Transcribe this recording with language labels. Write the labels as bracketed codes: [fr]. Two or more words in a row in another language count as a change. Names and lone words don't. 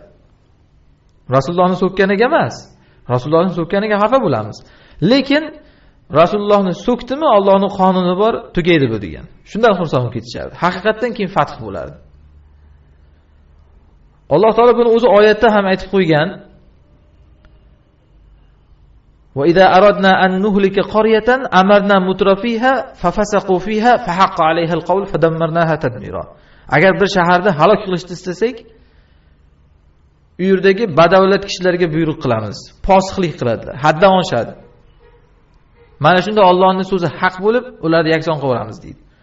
[uz] Rasulullohni so'kkaniga emas, Rasulullohni so'kkaniga xafa bo'lamiz. Lekin Rasulullohni so'kdimi, Allohning qonuni bor, tugaydi bu degan. Shundan xursand bo'lib ketishardi. Haqiqatan keyin fath bo'lardi. Alloh taolo buni o'zi oyatda ham aytib qo'ygan. [ar] وإذا أردنا أن نهلك قرية أمرنا مترفيها ففسقوا فيها فحق عليها القول فدمرناها تدميرا. [uz] Agar bir shaharda halok qilishni istasak, u yerdagi badavlat kishilarga buyruq qilamiz. Fosiqlik qiladilar, haddan oshadi. Mana shunda Allohning so'zi haq bo'lib, ularni yakson qilamiz deydi.